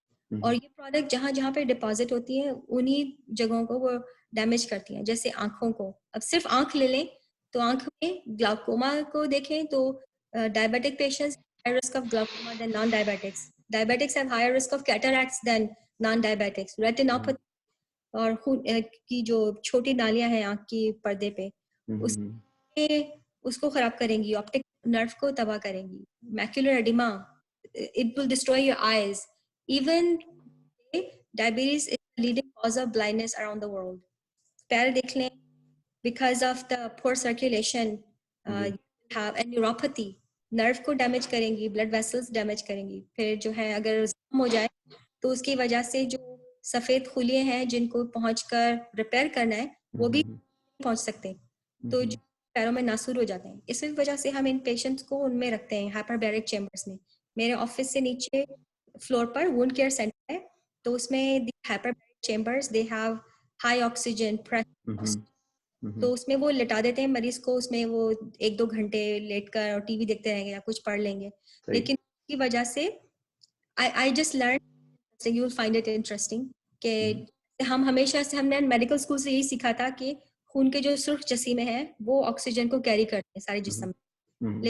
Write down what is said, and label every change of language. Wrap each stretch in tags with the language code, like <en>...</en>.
<ur>اور یہ پروڈکٹ جہاں پہ ڈپازٹ ہوتی ہیں انہی جگہوں کو وہ ڈیمیج کرتی ہیں. جیسے آنکھوں کو, اب صرف آنکھ لے لیں تو آنکھ میں گلاکوما کو دیکھیں تو diabetic patients</ur> <en>higher risk of glaucoma than non-diabetics. Diabetics have higher risk of cataracts than non-diabetics.</en> <ur>Retinopathy اور خون کی جو چھوٹی نالیاں ہیں آنکھ کی پردے پہ, اس کو خراب کریں گی, آپٹک نرو کو تباہ کریں گی.</ur> <en>Macular oedema, it will destroy your eyes. Even diabetes is the leading cause of blindness around the world.</en> <ur>پیر دیکھ لیں,</ur> <en>because of the poor circulation, you have a neuropathy.</en> <ur>نرو کو ڈیمیج کریں گی, بلڈ ویسلز ڈیمیج کریں گی. پھر جو ہے اگر زخم ہو جائے تو اس کی وجہ سے جو سفید خلیے ہیں جن کو پہنچ کر ریپیئر کرنا ہے وہ بھی پہنچ سکتے, تو جو پیروں میں ناسور ہو جاتے ہیں. اس وجہ سے ہم ان پیشنٹس کو ان میں رکھتے ہیں ہائپر بیرک چیمبرس میں. میرے آفس سے نیچے فلور پر وونڈ کیئر سینٹر ہے, تو اس میں</ur> <en>hyperbaric chambers they have high oxygen pressure.</en> <ur>تو اس میں وہ لٹا دیتے ہیں مریض کو, اس میں وہ 1-2 گھنٹے لیٹ کر اور ٹی وی دیکھتے رہیں گے یا کچھ پڑھ لیں گے. لیکن اس کی وجہ سے</ur> <en>I just learned you will find it interesting</en> <ur>کہ ہم ہمیشہ سے ہم نے میڈیکل اسکول سے یہی سیکھا تھا کہ خون کے جو سرخ جسیمیں ہیں وہ آکسیجن کو کیری کرتے ہیں سارے جسم میں.</ur>